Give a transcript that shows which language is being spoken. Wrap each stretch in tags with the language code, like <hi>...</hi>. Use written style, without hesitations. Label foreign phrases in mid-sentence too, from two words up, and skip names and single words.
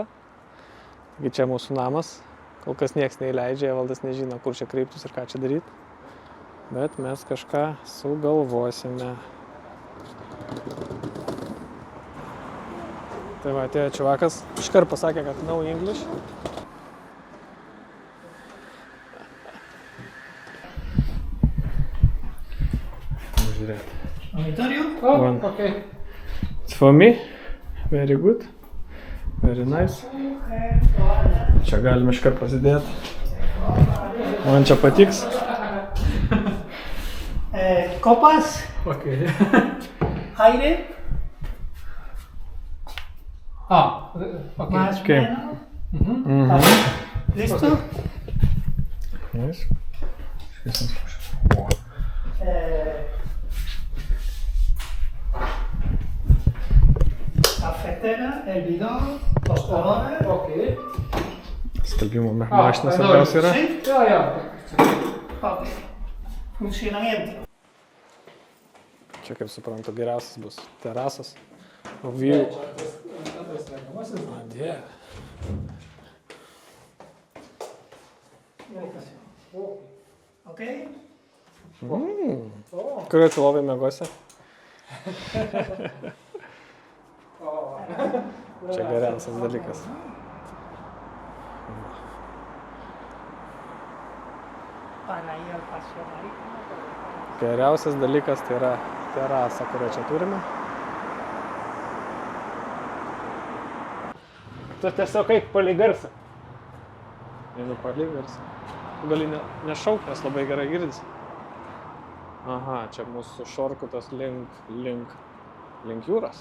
<lt>Taigi čia mūsų namas, kol kas nieks neįleidžia, Evaldas nežino, kur čia kreiptis ir ką čia daryti. Bet mes kažką sugalvosime. Tai va, atėjo čiuvakas, iškart pasakė, kad</lt> <en>no English.</en> <lt>Žiūrėt.</lt> <en>Oh, okay. It's for me. Very good. Very nice.</en> <lt>Čia galim iškart pasidėti. Man čia patiks.</lt> <es>Copas. Okay. aire, Ok. más o Ok. menos. ¿Listo? Nice. Cafetera, el bidón, los colores. Ok.</es> <lt>Skalbimo mašina svarbiausia yra.</lt> <es>¿Sí?</es> <lt>Jo.</lt> <es>Ok. Funcionamiento.</es> <lt>Čia, kaip suprantu, geriausias bus terasas. O view. Dieve. ¿Ok? Kurioje tu lovai mėgosi? Čia geriausias dalykas.</lt> <es>Para ir al paseo marítimo.</es> <lt>Geriausias dalykas tai yra terasa, kurią čia turime. Tu tiesiog eik palei garsą. Einu palei garsą. Tu gali nešaukti, nes labai gerai girdisi. Aha, čia mūsų šorkutas link jūros.</lt>